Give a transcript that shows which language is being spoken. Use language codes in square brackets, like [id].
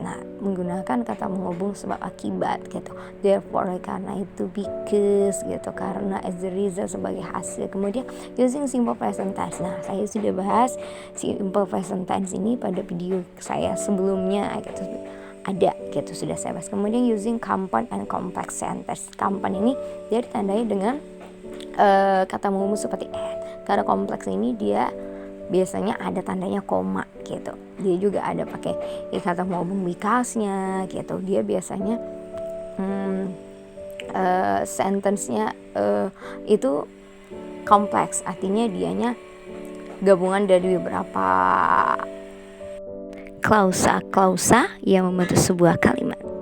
[id] Nah, menggunakan kata menghubung sebab akibat gitu. Therefore, karena itu, because gitu, karena, as a result, sebagai hasil. [en] Kemudian using simple present tense. [id] Nah, saya sudah bahas simple present tense ini pada video saya sebelumnya gitu. Ada gitu, sudah saya bahas. [en] Kemudian using compound and complex sentence. [id] Compound ini dia ditandai dengan kata menghubung seperti and. Karena kompleks ini dia biasanya ada tandanya koma gitu. Dia juga ada pakai kata menghubung because-nya gitu. Dia biasanya sentence-nya itu kompleks, artinya dianya gabungan dari beberapa klausa yang membentuk sebuah kalimat.